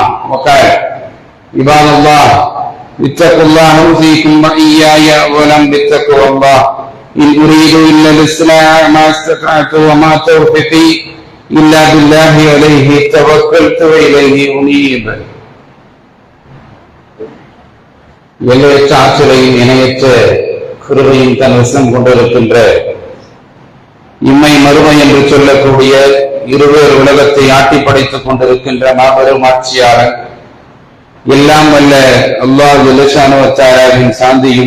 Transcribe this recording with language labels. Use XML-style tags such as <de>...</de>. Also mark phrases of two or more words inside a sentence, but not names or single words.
<ar>وقال: عباد الله اتقوا الله أوصيكم وإياي أولا بتقوى الله. إن أريد إلا الإصلاح ما استطعت وما توفيقي إلا بالله عليه توكلت وإليه أنيب.</ar> <ta>எல்லையற்ற ஆற்றலையும் இணையற்ற கிருபையும் தன் வசம் கொண்டிருக்கின்ற இம்மை மறுமை என்று சொல்லக்கூடிய இருவேறு உலகத்தை ஆட்டி படைத்துக் கொண்டிருக்கின்ற மாபெரும் ஆட்சியாளர், எல்லாம் வல்ல அல்லாஹ்</ta> <ar>جل شأنه وتعالى</ar> <ta>சாந்தியும்</ta>